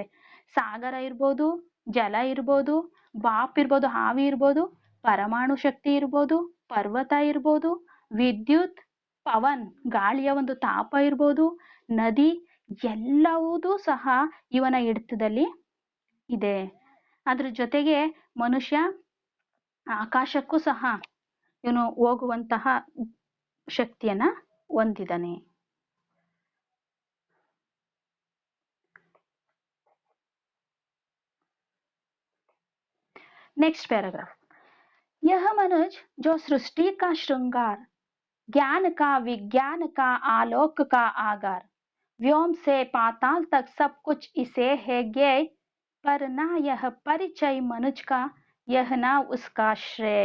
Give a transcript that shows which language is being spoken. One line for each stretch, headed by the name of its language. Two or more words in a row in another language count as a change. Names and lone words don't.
Kannada: ಸಾಗರ ಇರ್ಬೋದು, ಜಲ ಇರ್ಬೋದು, ಬಾಪ್ ಇರ್ಬೋದು, ಹಾವಿ ಇರ್ಬೋದು, ಪರಮಾಣು ಶಕ್ತಿ ಇರ್ಬೋದು, ಪರ್ವತ ಇರ್ಬೋದು, ವಿದ್ಯುತ್, ಪವನ್ ಗಾಳಿಯ ಒಂದು ತಾಪ ಇರ್ಬೋದು, ನದಿ, ಎಲ್ಲವೂ ಸಹ ಇವನ ಹಿಡಿತದಲ್ಲಿ ಇದೆ. ಅದ್ರ ಜೊತೆಗೆ ಮನುಷ್ಯ ಆಕಾಶಕ್ಕೂ ಸಹ ಇವನು ಹೋಗುವಂತಹ ಶಕ್ತಿಯನ್ನ ಹೊಂದಿದ್ದಾನೆ.
English: Next paragraph.
Hindi: यह मनुज जो सृष्टि का श्रृंगार, ज्ञान का विज्ञान का आलोक का आगार, व्योम से पाताल तक सब कुछ इसे है ज्ञेय, पर ना यह परिचय मनुज का, यह ना उसका श्रेय।